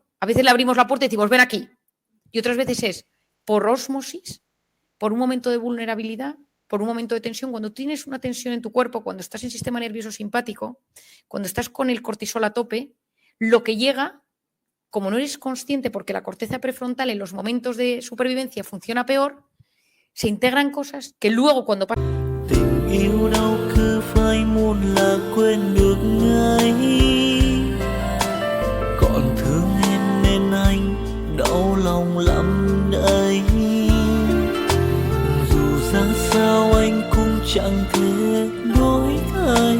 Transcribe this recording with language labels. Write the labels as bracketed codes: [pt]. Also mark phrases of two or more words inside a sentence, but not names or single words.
[es] A veces le abrimos la puerta y decimos, ven aquí. Y otras veces es por ósmosis, por un momento de vulnerabilidad, por un momento de tensión. Cuando tienes una tensión en tu cuerpo, cuando estás en sistema nervioso simpático, cuando estás con el cortisol a tope, lo que llega... Como no eres consciente porque la corteza prefrontal en los momentos de supervivencia funciona peor, se integran cosas que luego cuando pasa... [vi] Tình yêu đâu cứ phải muốn là quên được ngay. Còn thương em nên anh đau lòng lắm đây. Dù ra sao anh cũng chẳng thể đổi thay.